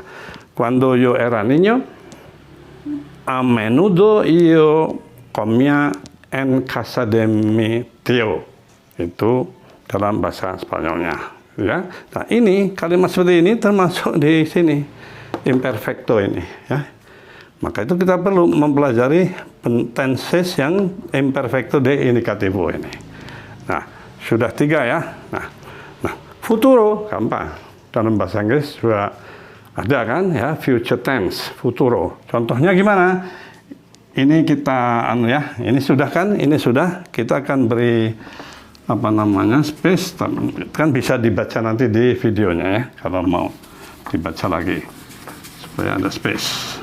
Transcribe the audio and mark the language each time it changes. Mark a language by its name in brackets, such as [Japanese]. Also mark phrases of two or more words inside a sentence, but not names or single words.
[Spanish] Cuando yo era niño, a menudo yo comía en casa de mi tío. [Indonesian] Itu dalam bahasa Spanyolnya ya. Nah, ini kalimat seperti ini termasuk di sini imperfecto ini ya. Maka itu kita perlu mempelajari tenses yang [Spanish] imperfecto de indicativo [Indonesian] ini. Nah, sudah 3 ya. Nah, futuro gampang. Dalam bahasa Inggris sudah ada kan ya, [English] future tense, [Indonesian] futuro. Contohnya gimana? Ini kita ini sudah kan, kita akan beri space, kan bisa dibaca nanti di videonya ya, kalau mau dibaca lagi supaya ada space.